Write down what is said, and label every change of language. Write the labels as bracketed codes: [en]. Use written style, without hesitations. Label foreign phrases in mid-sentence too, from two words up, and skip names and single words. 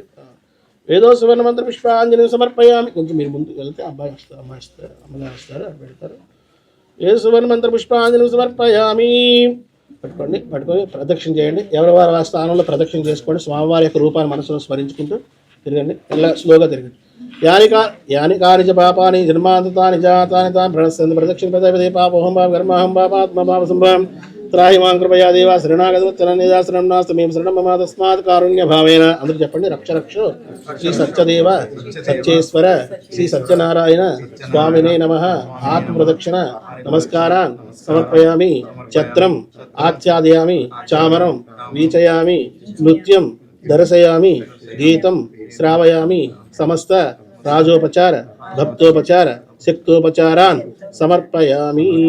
[te] ఏదో [sa] సువర్ణ మంత్ర పుష్పాంజలి సమర్పయామి. [te] కొంచెం మీరు ముందుకు వెళ్తే అబ్బాయి వస్తారు, అమ్మాయి వస్తారు, అమ్మగారు వస్తారు, అది పెడతారు. [sa] ఏ సువర్ణ మంత్ర పుష్పాంజలి సమర్పయామి. [te] పట్టుకొని ప్రదక్షిణ చేయండి. ఎవరి వారి స్థానంలో ప్రదక్షిణ చేసుకోండి. స్వామివారి యొక్క రూపాన్ని మనసులో స్మరించుకుంటూ తిరగండి. ఇలా స్లోగా తిరగండి. [sa] यानि कानि च पापानि जन्मान्ततानि जातानि तानि प्रणश्यन्ति प्रदक्षिण पदे पापोऽहं पाप कर्माहं पापात्मा पापसम्भवं त्राहि मां कृपया देवा शरणागतवत्सलनिदा शरणं नास्ति मे शरणं मम तस्मात् कारुण्यभावेन [te] అందరూ చెప్పండి [sa] రక్ష రక్షో శ్రీ సత్యదేవ సత్యేశ్వర శ్రీ సత్యనారాయణ స్వామినే నమః ఆత్మప్రదక్షిణ నమస్కారాన్ సమర్పయామి ఛత్రం ఆచ్ఛాదయామి చామరం వీచయామి నృత్యం దర్శయామి గీతం శ్రావయామి సమస్త రాజోపచార భక్తోపచార శక్తోపచారాన్ సమర్పయామి.